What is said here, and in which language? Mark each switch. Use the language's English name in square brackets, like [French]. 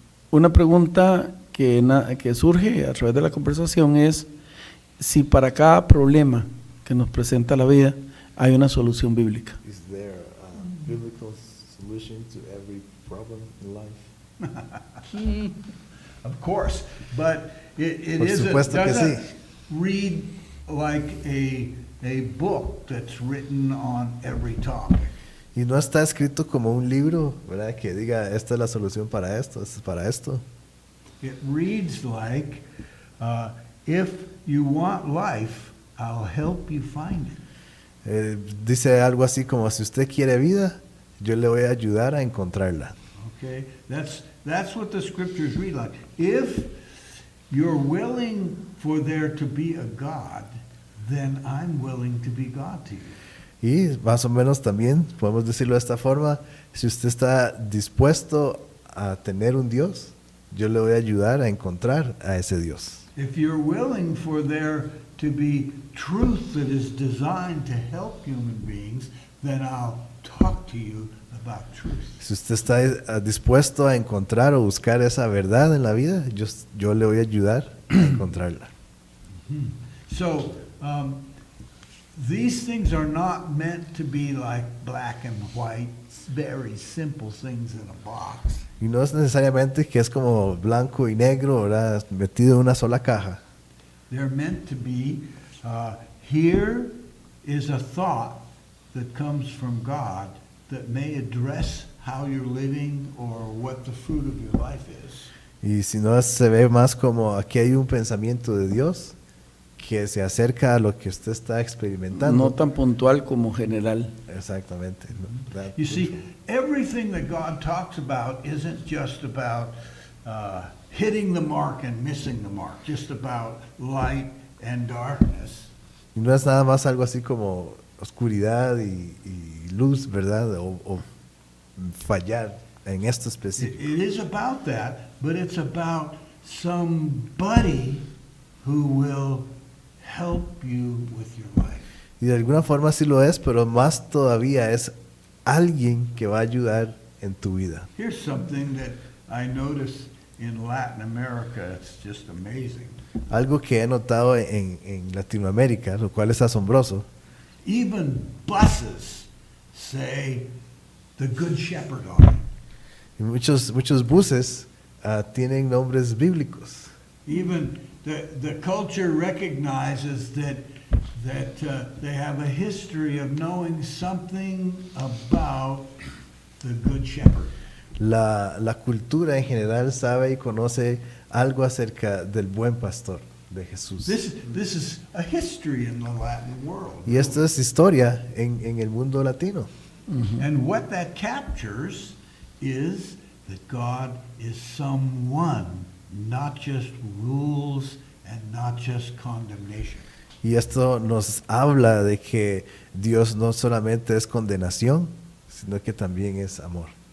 [Spanish] Una pregunta que surge a través de la conversación es si para cada problema que nos presenta la vida hay una solución bíblica. [English] Is there a biblical solution to every problem in life? Of course, but it [Spanish] Por supuesto que [English] doesn't [Spanish] sí. [English] read like a book that's written on every topic. [Spanish] Y no está escrito como un libro, ¿verdad? Que diga, esta es la solución para esto, esto es para esto. [English] It reads like, if you want life, I'll help you find it. [Spanish] Dice algo así como, si usted quiere vida, yo le voy a ayudar a encontrarla. [English] Okay, that's what the scriptures read like. If you're willing for there to be a God, then I'm willing to be God to you. [Spanish] Y más o menos también podemos decirlo de esta forma, si usted está dispuesto a tener un Dios, yo le voy a ayudar a encontrar a ese Dios. [English] If you're willing for there to be truth that is designed to help human beings, then I'll talk to you about truth. [Spanish] Si usted está dispuesto a encontrar o buscar esa verdad en la vida, yo le voy a ayudar a encontrarla. [English] So, these things are not meant to be like black and white, very simple things in a box. [Spanish] Y no es necesariamente que es como blanco y negro, ¿verdad? Metido en una sola caja. [English] They're meant to be, here is a thought that comes from God that may address how you're living or what the fruit of your life is. [Spanish] Y si no, se ve más como aquí hay un pensamiento de Dios que se acerca a lo que usted está experimentando. No tan puntual como general. Exactamente. ¿no? [English] You see, everything that God talks about isn't just about hitting the mark and missing the mark, just about light and darkness. [Spanish] Y no es nada más algo así como oscuridad y luz, ¿verdad? O fallar en esto específico. [English] It is about that, but it's about somebody who will help you with your life. [Spanish] Y de alguna forma sí lo es, pero más todavía es alguien que va a ayudar en tu vida. [English] Here's something that I notice in Latin America. It's just amazing. [Spanish] Algo que he notado en Latinoamérica, lo cual es asombroso. [English] Even buses say the Good Shepherd on it. [Spanish] Y muchos buses tienen nombres bíblicos. [English] Even the culture recognizes that they have a history of knowing something about the Good Shepherd. [Spanish] La cultura en general sabe y conoce algo acerca del buen pastor de Jesús. [English] This is a history in the Latin world. [Spanish] Y esto es historia en el mundo latino. [English] And what that captures is that God is someone, not just rules and not just condemnation. [Spanish] Y esto nos habla de que Dios no solamente es condenación, sino que también es amor.